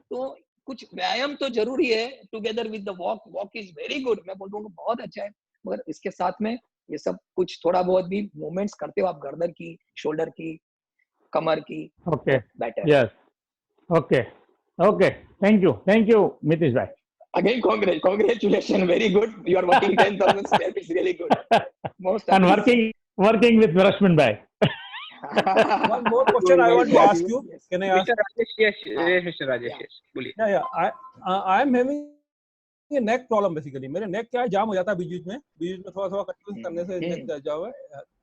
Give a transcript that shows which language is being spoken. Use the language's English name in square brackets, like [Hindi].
[Hindi] तो कुछ व्यायाम तो जरूरी है, [English] together with the walk, walk is very good, [Hindi] मैं बोल दूंगा बहुत अच्छा है, मगर इसके साथ में ये सब कुछ थोड़ा बहुत भी मूवमेंट्स करते हो आप, गर्दन की, शोल्डर की, कमर की, [English] okay, [Hindi] तो better. [English] Yes, okay, okay, thank you Mitesh भाई। Again, congratulations, very good. You are working 10,000 steps. It's really good. Most And appreciated. working with Rashmin bhai. One more question I want to ask you. Yes. Can I ask? Mr. Rajesh, yes, [Hindi] हाँ, [English] yes, Mr. Rajesh, yeah. yes, [Hindi] बोलिए। [English] I am having a neck problem basically. [Hindi] मेरे neck क्या है, जाम हो जाता है बीच में थोड़ा कंट्रोल करने से neck जाम है।